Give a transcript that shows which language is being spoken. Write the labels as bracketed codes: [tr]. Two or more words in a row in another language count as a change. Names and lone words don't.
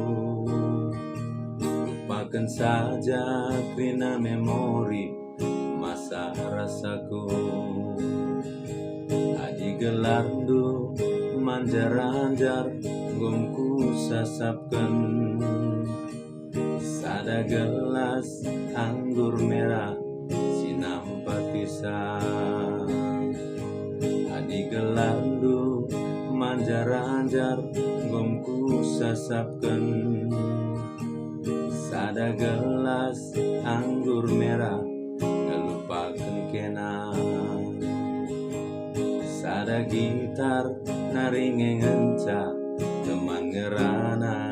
[id] Lupakan saja krina memori masa rasaku. [btx] Adi gelardu manjar-anjar gomku sasapkan. Sada gelas anggur merah sinampa pisang. Adi gelandu manjar-anjar gomku sasapkan. Sada gelas anggur merah ngelupakan kenang. Sada gitar naringe ngenca teman ngerana.